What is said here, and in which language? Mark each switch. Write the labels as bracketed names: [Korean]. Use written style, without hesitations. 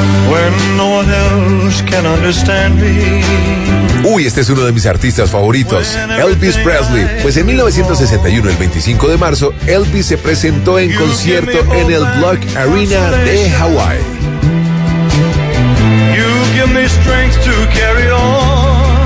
[English] When no one else can understand me. [Spanish] Uy, Uy, este es uno de mis artistas favoritos, Elvis Presley. Pues en 1961, el 25 de marzo, Elvis se presentó en concierto en el Block Arena de Hawái. [English] You give me strength to carry on.